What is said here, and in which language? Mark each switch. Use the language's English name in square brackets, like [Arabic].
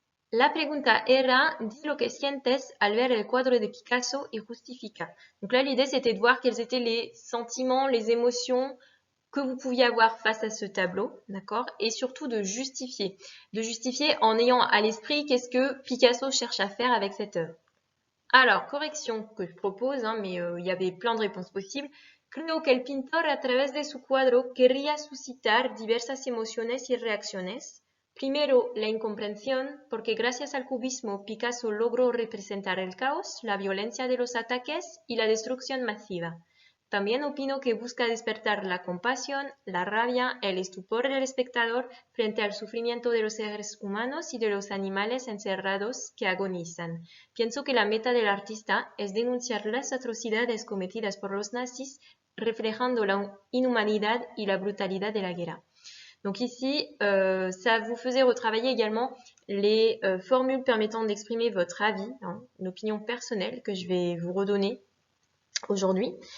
[Spanish] La pregunta era, di lo que sientes al ver el cuadro de Picasso y justifica. [French] Donc là, l'idée, c'était de voir quels étaient les sentiments, les émotions que vous pouviez avoir face à ce tableau, d'accord? Et surtout de justifier. De justifier en ayant à l'esprit qu'est-ce que Picasso cherche à faire avec cette œuvre. Alors, correction que je propose, hein, mais il y avait plein de réponses possibles. [Spanish] Creo que el pintor a través de su cuadro querría suscitar diversas emociones y reacciones. Primero, la incomprensión, porque gracias al cubismo Picasso logró representar el caos, la violencia de los ataques y la destrucción masiva. También opino que busca despertar la compasión, la rabia, el estupor del espectador frente al sufrimiento de los seres humanos y de los animales encerrados que agonizan. Pienso que la meta del artista es denunciar las atrocidades cometidas por los nazis, reflejando la inhumanidad y la brutalidad de la guerra. [French] Donc ici, ça vous faisait retravailler également les formules permettant d'exprimer votre avis, hein, une opinion personnelle que je vais vous redonner aujourd'hui.